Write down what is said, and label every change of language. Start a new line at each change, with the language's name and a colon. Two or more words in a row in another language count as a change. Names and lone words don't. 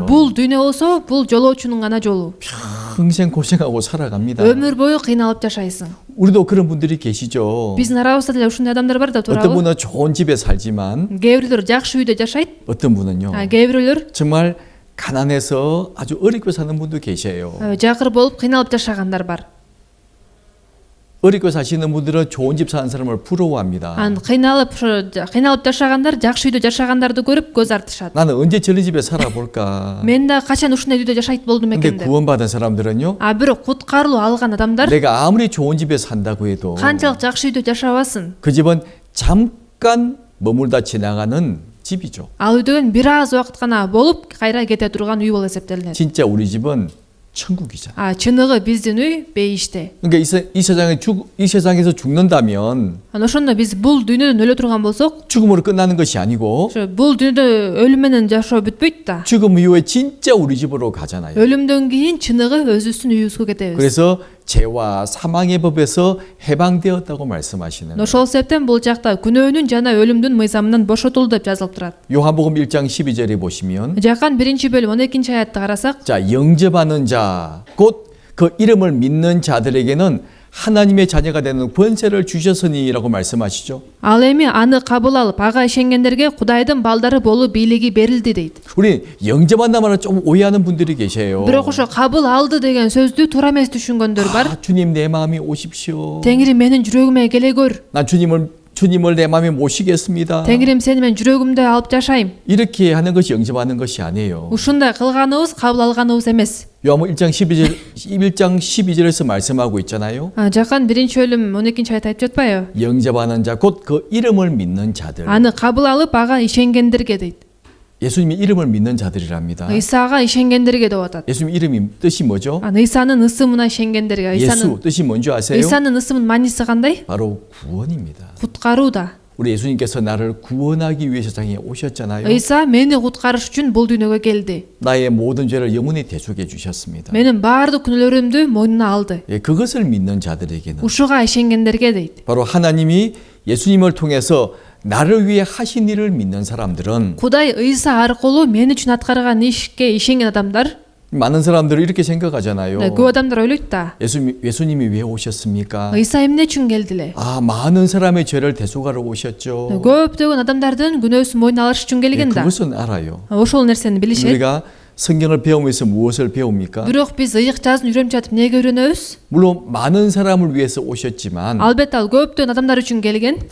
Kyrgyz: бул дүйнө болсо бул жолоочунун гана жолу.
Korean: 평생 고생하고 살아갑니다.
Kyrgyz: өмүр бою кыйналып жашайсың.
Korean: 우리도 그런 분들이 계시죠.
Kyrgyz: биздин арабызда деле ушундай адамдар бар да,
Korean: 어떤
Kyrgyz: туурабы?
Korean: 분은 좋은 집에 살지만
Kyrgyz: кээ бирөөлөр жакшы үйдө жашайт.
Korean: 어떤 분은요.
Kyrgyz: кээ бирөөлөр
Korean: 정말 가난해서 아주 어렵게 사는 분도 계셔요.
Kyrgyz: жакыр болуп кыйналып жашагандар бар.
Korean: 어렵게 사시는 분들은 좋은 집 사는 사람을 부러워합니다.
Kyrgyz: кыйналып жашагандар жакшы үйдө жашагандарды көрүп көз артышат.
Korean: 나는 언제 저런 집에 살아볼까?
Kyrgyz: мен да качан ушундай үйдө жашайт болдум
Korean: 근데
Kyrgyz: экен деп.
Korean: 구원받은 사람들은요.
Kyrgyz: бирок куткарылуу алган адамдар
Korean: 내가 아무리 좋은 집에 산다고 해도
Kyrgyz: канчалык жакшы үйдө жашабасын,
Korean: 그 집은 잠깐 머물다 지나가는 집이죠.
Kyrgyz: ал үй деген бир аз убакыт гана болуп кайра кете турган үй болуп эсептелинет.
Korean: 진짜 우리 집은 천국이잖아.
Kyrgyz: чыныгы биздин үй бейиште.
Korean: 그러니까 이 세상에서 죽는다면
Kyrgyz: ошондо биз бул дүйнөдөн өлө турган болсок,
Korean: 죽음으로 끝나는 것이 아니고
Kyrgyz: ошо бул дүйнөдө өлүм менен жашоо бүтпөйт да.
Korean: 죽음 이후에 진짜 우리 집으로 가잖아요.
Kyrgyz: өлүмдөн кийин чыныгы өзүбүздүн үйүбүзгө кетебиз.
Korean: 그래서 죄와 사망의 법에서 해방되었다고 말씀하시는
Kyrgyz: ошол себептен бул жакта күнөөнүн жана өлүмдүн мыйзамынан бошотулду деп жазылып турат.
Korean: 요한복음 1장 12절에 보시면
Kyrgyz: Жакан 1-бөлүм 12-аятты карасак,
Korean: 자, 영접하는 자, 곧 그 이름을 믿는 자들에게는 하나님의 자녀가 되는 권세를 주셨으니라고 말씀하시죠.
Kyrgyz: ал эми аны кабыл алып, ага ишенгендерге Кудайдын балдары болуу бийлиги берилди deyт.
Korean: 우리 영접한다 말을 좀 오해하는 분들이 계세요.
Kyrgyz: бирок ошо кабыл алды деген сөздү туура эмес түшүнгөндөр бар.
Korean: 주님 내 마음에 오십시오.
Kyrgyz: Теңирим менин жүрөгүмө келе көр.
Korean: 난 주님을 내 마음에 모시겠습니다.
Kyrgyz: Теңирим сени мен жүрөгүмдө алып жашайм.
Korean: 이렇게 하는 것이 영접하는 것이 아니에요.
Kyrgyz: ушундай кылганыбыз кабыл алганыбыз эмес.
Korean: 요한복음 1장 12절에서 말씀하고 있잖아요.
Kyrgyz: Жакан 1-бөлүм 12-аят айтып жатпайбы?
Korean: 영접하는 자, 곧 그 이름을 믿는 자들.
Kyrgyz: аны кабыл алып, ага ишенгендерге дейт.
Korean: 예수님이 이름을 믿는 자들이랍니다.
Kyrgyz: ыйсага ишенгендерге деп атат.
Korean: 예수님 이름이 뜻이 뭐죠?
Kyrgyz: ыйсанын ысымына ишенгендерге.
Korean: 예수 뜻이 뭔지 아세요?
Kyrgyz: ыйсанын ысымынын мааниси кандай?
Korean: 바로 구원입니다.
Kyrgyz: куткарууда.
Korean: 우리 예수님께서 나를 구원하기 위해 세상에 오셨잖아요.
Kyrgyz: ыйса мени куткарыш үчүн бул дүйнөгө келди.
Korean: 나의 모든 죄를 영원히 대속해 주셨습니다.
Kyrgyz: менин баардык күнөөлөрүмдү мойнуна алды.
Korean: 예, 그것을 믿는 자들에게는
Kyrgyz: ушуга ишенгендерге дейт.
Korean: 바로 하나님이 예수님을 통해서 나를 위해 하신 일을 믿는 사람들은
Kyrgyz: Кудай ыйса аркылуу мен үчүн аткарган ишке ишенген адамдар
Korean: 많은 사람들은 이렇게 생각하잖아요.
Kyrgyz: көп адамдар ойлойт да.
Korean: 예수님이 왜 오셨습니까?
Kyrgyz: Ыйса эмне үчүн келди эле?
Korean: 아, 많은 사람의 죄를 대속하러 오셨죠.
Kyrgyz: Көптөгөн адамдардын күнөөсүн мойнуна алыш үчүн
Korean: 예,
Kyrgyz: келген да.
Korean: 그것은 알아요.
Kyrgyz: Ошол нерсени билишет.
Korean: 우리가 성경을 배우면서 무엇을 배웁니까?
Kyrgyz: Бирок биз ыйык жазын үйрөнүп жатып эмнеге үйрөнөбүз?
Korean: 물론 많은 사람을 위해서 오셨지만
Kyrgyz: Албетте ал көптөгөн адамдар үчүн келген.